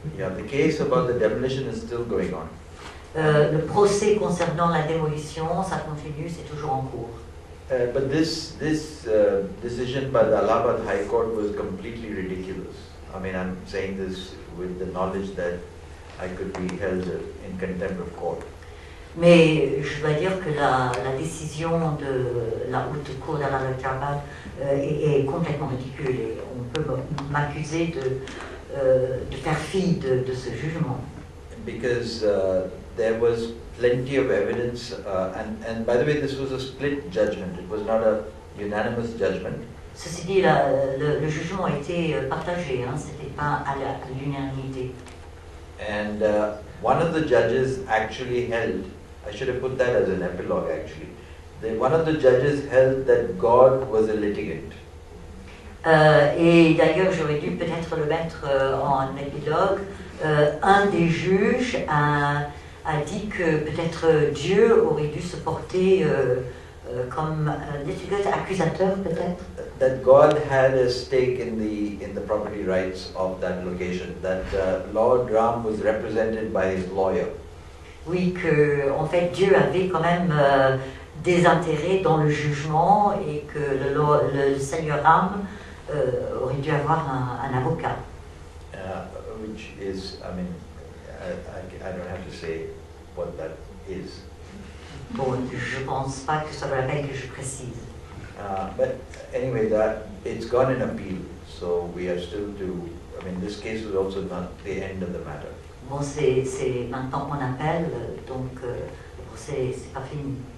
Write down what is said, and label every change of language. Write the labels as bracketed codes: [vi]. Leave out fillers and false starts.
[en] yeah, the case about the demolition is still going on. [fr] Le procès concernant la démolition, ça continue, c'est toujours en cours. [en] But this decision by the Allahabad High Court was completely ridiculous. I mean, I'm saying this with the knowledge that I could be held in contempt of court. [fr] Mais je dois dire que la décision de la haute cour d'Allahabad est complètement ridicule et on peut m'accuser de faire fi de ce jugement. [en] Because there was plenty of evidence, and by the way, this was a split judgment. It was not a unanimous judgment. [fr] Ceci dit, le jugement a été partagé, hein, c'était pas à l'unanimité. [en] And one of the judges actually held, I should have put that as an epilogue actually, one of the judges held that God was a litigant. [fr] Et d'ailleurs, j'aurais dû peut-être le mettre en épilogue. Un des juges a dit que peut-être Dieu aurait dû se porter comme accusateur, peut-être. [en] That God had a stake in the property rights of that location. That Lord Ram was represented by his lawyer. [fr] Oui, que en fait Dieu avait quand même des intérêts dans le jugement et que le Seigneur Ram aurait dû avoir un avocat. [en] Which is, I mean, I don't have to say what that is. [fr] Bon, je pense pas que ça vaut la peine que je précise. [en] But anyway, that it's gone in appeal, so we are still to. I mean, this case is also not the end of the matter. [fr] Bon, c'est maintenant qu'on appelle, donc le procès c'est pas fini.